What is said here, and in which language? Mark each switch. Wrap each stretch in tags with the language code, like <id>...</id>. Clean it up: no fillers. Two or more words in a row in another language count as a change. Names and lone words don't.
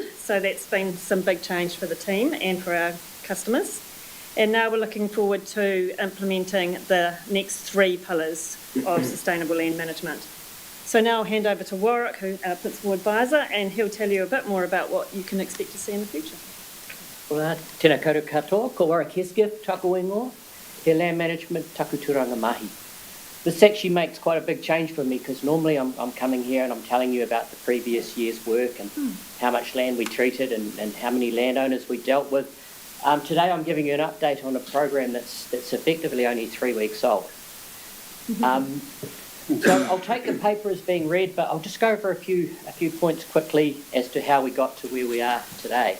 <en>So that's been some big change for the team and for our customers. And now we're looking forward to implementing the next 3 pillars of sustainable land management. So now I'll hand over to Warwick, who's our principal advisor, and he'll tell you a bit more about what you can expect to see in the future.</en> <mi>Ora, tēnā koutou katoa, ko Warwick Hesketh, taku ingoa, he</mi> <en>land management,</en> <mi>taku turanga mahi.</mi> <en>This actually makes quite a big change for me because normally I'm coming here and I'm telling you about the previous year's work and how much land we treated and how many landowners we dealt with. Today I'm giving you an update on a program that's effectively only 3 weeks old. So I'll take the paper as being read, but I'll just go over a few points quickly as to how we got to where we are today.</en>